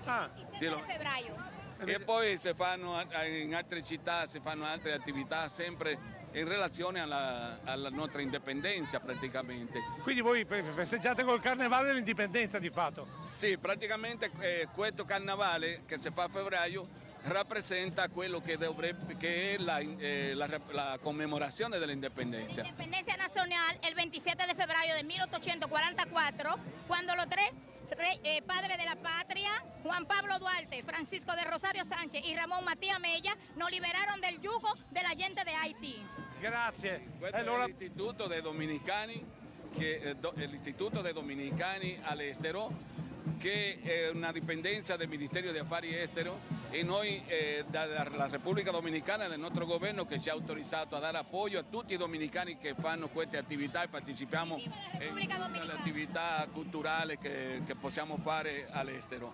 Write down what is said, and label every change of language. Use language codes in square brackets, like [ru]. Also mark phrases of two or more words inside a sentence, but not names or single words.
[it] E poi si fanno in altre città, si fanno altre attività sempre in relazione alla nostra indipendenza praticamente. Quindi voi festeggiate col carnevale dell'indipendenza di fatto? Sì, praticamente questo carnevale che si fa a febbraio rappresenta quello che è la commemorazione dell'indipendenza. [es] Independencia nacional el 27 de febrero de 1844, cuando los tres padres de la patria, Juan Pablo Duarte, Francisco de Rosario Sánchez y Ramón Matías Mella, nos liberaron del yugo de la gente de Haití. [it] Grazie. Questo è l'Istituto dei Dominicani l'Istituto dei Dominicani all'estero, che è una dipendenza del Ministero degli Affari Esteri, e noi dalla Repubblica Dominicana, del nostro governo, che ci ha autorizzato a dare appoggio a tutti i dominicani che fanno queste attività e partecipiamo alle attività culturali che possiamo fare all'estero.